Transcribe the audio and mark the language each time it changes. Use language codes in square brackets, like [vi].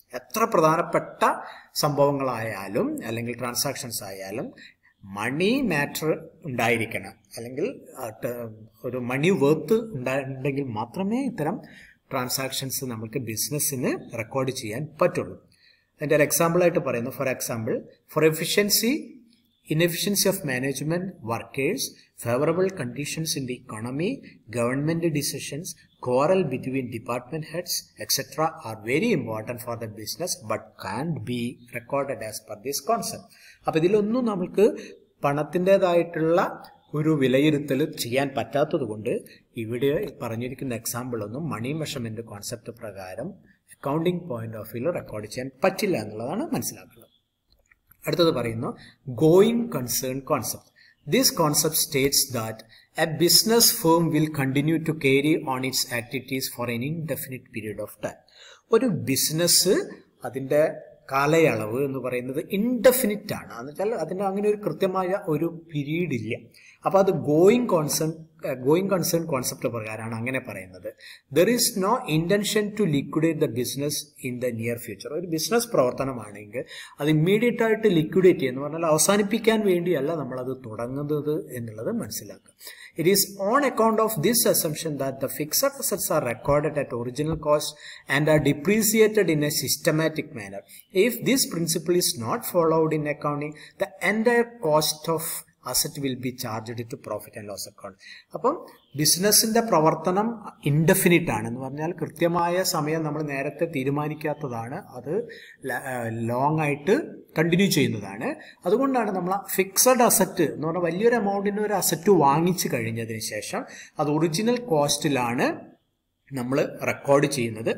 [ml] എത്ര പ്രധാനപ്പെട്ട സംഭവങ്ങളായാലും അല്ലെങ്കിൽ ട്രാൻസാക്ഷൻസ് ആയാലും മണി മാറ്റർ ഉണ്ടായിരിക്കണം, അല്ലെങ്കിൽ ഒരു മണി വർത്ത് ഉണ്ടെങ്കിൽ മാത്രമേ ഇത്തരം ട്രാൻസാക്ഷൻസ് നമുക്ക് ബിസിനസ്സിന് റെക്കോർഡ് ചെയ്യാൻ പറ്റുള്ളൂ. അതിൻ്റെ ഒരു എക്സാമ്പിളായിട്ട് പറയുന്നു, [en] For example for inefficiency of management, workers, favorable conditions in the economy, government decisions, quarrel between department heads, etc. are very important for the business but can't be recorded as per this concept. [ml] അപ്പോൾ ഇതിലൊന്നും നമുക്ക് പണത്തിൻ്റെതായിട്ടുള്ള ഒരു വിലയിരുത്തൽ ചെയ്യാൻ പറ്റാത്തത് കൊണ്ട് ഇവിടെ പറഞ്ഞിരിക്കുന്ന എക്സാമ്പിൾ ഒന്നും മണി മെഷർമെൻറ്റ് കോൺസെപ്റ്റ് പ്രകാരം അക്കൗണ്ടിങ് പോയിന്റ് ഓഫ് വ്യൂവിൽ റെക്കോർഡ് ചെയ്യാൻ പറ്റില്ല എന്നുള്ളതാണ് മനസ്സിലാക്കുന്നത്. അടുത്തത് പറയുന്നു [en] Going concern concept. This concept states that a business firm will continue to carry on its activities for an indefinite period of time. [ml] ഒരു ബിസിനസ് അതിൻ്റെ കാലയളവ് എന്ന് പറയുന്നത് ഇൻഡെഫിനിറ്റ് ആണ്, എന്ന് വെച്ചാൽ അതിന് അങ്ങനെ ഒരു കൃത്യമായ ഒരു പീരീഡ് ഇല്ല. അപ്പോൾ അത് ഗോയിങ് കൺസേൺ കോൺസെപ്റ്റ് പ്രകാരമാണ് അങ്ങനെ പറയുന്നത്. [en] There is no intention to liquidate the business in the near future. [ml] ഒരു ബിസിനസ് പ്രവർത്തനമാണെങ്കിൽ അത് ഇമ്മീഡിയറ്റ് ആയിട്ട് ലിക്വിഡേറ്റ് ചെയ്യുന്ന പറഞ്ഞാൽ അവസാനിപ്പിക്കാൻ വേണ്ടിയല്ല നമ്മളത് തുടങ്ങുന്നത് എന്നുള്ളത് മനസ്സിലാക്കുക. [en] It is on account of this assumption that the fixed assets are recorded at original cost and are depreciated in a systematic manner. If this principle is not followed in accounting, the entire cost of asset will be charged to profit and loss account. [ml] അപ്പം ബിസിനസിന്റെ പ്രവർത്തനം indefinite ആണ്, എന്ന് പറഞ്ഞാൽ കൃത്യമായ സമയം നമ്മൾ നേരത്തെ തീരുമാനിക്കാത്തതാണ്, അത് ലോങ് ആയിട്ട് കണ്ടിന്യൂ ചെയ്യുന്നതാണ്. അതുകൊണ്ടാണ് നമ്മൾ ഫിക്സഡ് അസറ്റ് എന്ന് പറഞ്ഞാൽ വലിയൊരു എമൗണ്ടിന് ഒരു അസറ്റ് വാങ്ങിച്ചു കഴിഞ്ഞതിന് ശേഷം അത് ഒറിജിനൽ കോസ്റ്റിലാണ് നമ്മൾ റെക്കോർഡ് ചെയ്യുന്നത്.